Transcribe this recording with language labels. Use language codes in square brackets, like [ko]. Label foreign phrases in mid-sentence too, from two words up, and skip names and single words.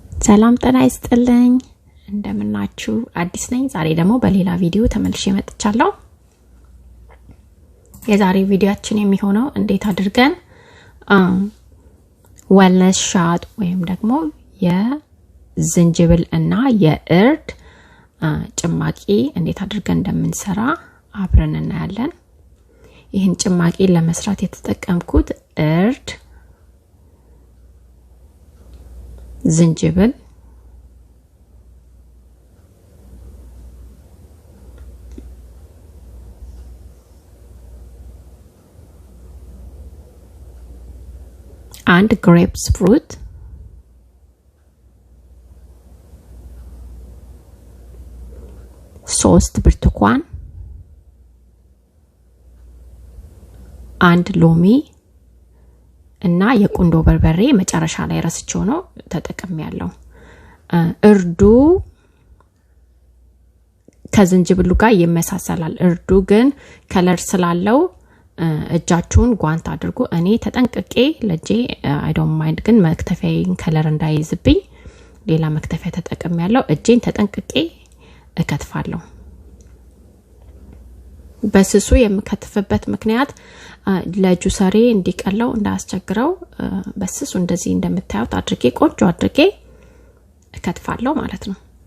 [am] ሰላም ጤና ይስጥልኝ እንደምናችሁ አዲስ ነኝ ዛሬ ደግሞ በሌላ ቪዲዮ ተመልሼ መጥቻለሁ የዛሬ ቪዲዮአችን የሚሆነው እንዴት አድርገን [en] wellness shot [am] ወይም ደግሞ የዝንጅብል እና የእርድ ጭማቂ እንዴት አድርገን እንደምንሰራ አብረን እናያለን ይህን ጭማቂ ለመስራት የተጠቀምኩት እርድ ዝንጅብል [en] and grapes fruit [am] ሶስት ብርቱካን አንድ ሎሚ እና የቁንዶ በርበሬ መጨረሻ ላይ ረስቼው ነው ተጠቅሜያለሁ እርዱ ከዝንጅብሉ ጋር ይመሳሰላል እርዱ ግን ከለር ስላለው እጃችሁን ጓንት አድርጉ እኔ ተጠንቅቄ ለጄ [en] I don't mind [am] ግን መክተፊያዬን ከለር እንዳይዝብኝ ሌላ መክተፊያ ተጠቅሜያለሁ እጄን ተጠንቅቄ እከትፋለሁ በስሱ የምከትፍበት ምክንያት ለጁሰሬ እንዲቀለው እንዳያስቸግረው በስሱ እንደዚህ እንደምታዩት አድርጌ ቆንጆ አድርጌ እከትፋለሁ ማለት ነው